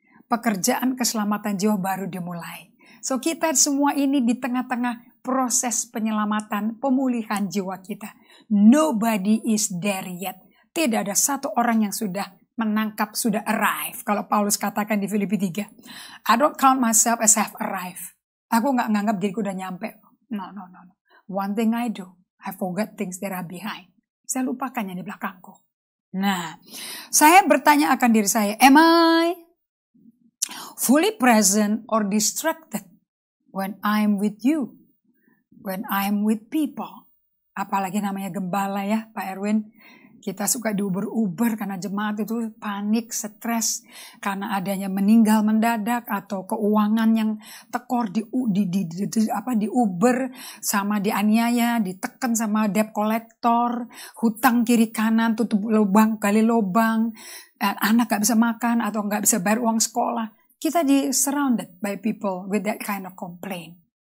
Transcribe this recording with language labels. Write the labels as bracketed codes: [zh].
[id] Pekerjaan keselamatan jiwa baru dimulai. So kita semua ini di tengah-tengah proses penyelamatan, pemulihan jiwa kita. [en] Nobody is there yet. [id] Tidak ada satu orang yang sudah menangkap, sudah arrive. Kalau Paulus katakan di Filipi 3. [en] I don't count myself as have arrived. [id] Aku gak nganggap diriku udah nyampe. [en] No. One thing I do, I forget things that are behind. [id] Saya lupakan yang di belakangku. Nah, saya bertanya akan diri saya, [en] am I fully present or distracted when I'm with you? When I'm with people? [id] Apalagi namanya gembala ya, Pak Erwin. Kita suka diuber-uber karena jemaat itu panik, stres karena adanya meninggal mendadak atau keuangan yang tekor diuber sama dianiaya, ditekan sama debt collector, hutang kiri kanan, tutup lubang, gali lubang, anak gak bisa makan atau gak bisa bayar uang sekolah. Kita [en] surrounded by people with that kind of complaint.